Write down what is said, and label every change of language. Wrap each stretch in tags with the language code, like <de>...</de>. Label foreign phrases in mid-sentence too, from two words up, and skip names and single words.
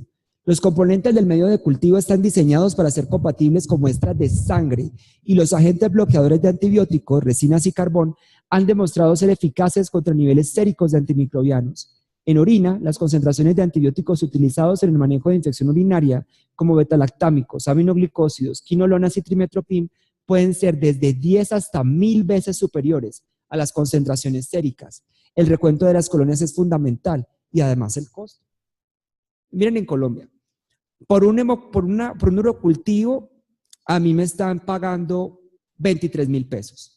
<es>Los componentes del medio de cultivo están diseñados para ser compatibles con muestras de sangre y los agentes bloqueadores de antibióticos, resinas y carbón, han demostrado ser eficaces contra niveles séricos de antimicrobianos. En orina, las concentraciones de antibióticos utilizados en el manejo de infección urinaria, como betalactámicos, aminoglicósidos, quinolonas y trimetoprim, pueden ser desde 10 hasta 1000 veces superiores a las concentraciones séricas. El recuento de las colonias es fundamental y además el costo. Miren en Colombia, por un urocultivo a mí me están pagando 23.000 pesos.</es>